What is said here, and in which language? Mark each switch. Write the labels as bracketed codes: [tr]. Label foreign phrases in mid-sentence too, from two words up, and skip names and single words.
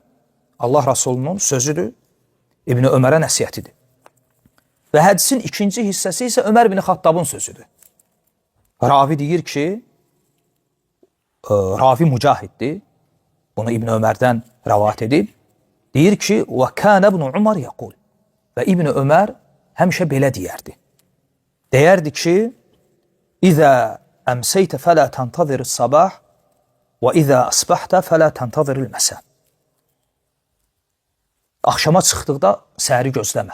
[az] Allah Rasulunun sözüdür, İbn Ömərə nəsiyyətidir. Və hədisin ikinci hissəsi isə Ömər bin Xattabın sözüdür. Ravi deyir ki, ravi mücahiddir, bunu İbn Ömərdən rəvat edib, deyir ki, [ar] وَكَانَ ابْنُ عُمَرْ يَقُولُ [az] və İbn Ömər həmişə belə deyərdi. Deyərdi ki, [ar] إذا أمسيت فلا تنتظر الصباح وإذا أصبحت فلا تنتظر المساء. [az] Axşama çıxdıqda səhəri gözləmə.